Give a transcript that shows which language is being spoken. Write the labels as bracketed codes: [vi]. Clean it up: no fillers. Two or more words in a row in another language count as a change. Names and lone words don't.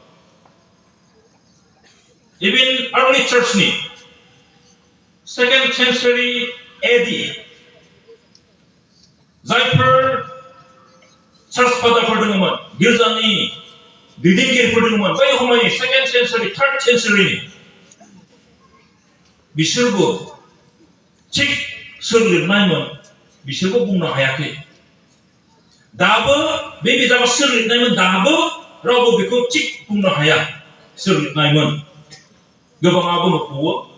[en] even early church ni 2nd century AD [brx] जायफोर [en] church fatherफोर [brx] दङमोन गिर्जानि दैदेनगिरिफोर दङमोन बै समायनि [en] 2nd century 3rd century [brx] नि बिसोरबो थिग सोर लिरनायमोन बिसोरबो बुंनो हायाखै दाबो बे बिजाबा सोर लिरनायमोन दाबो रावबो बेखौ थिग बुंनो हाया सोर लिरनायमोन गोबाङा बुङो पल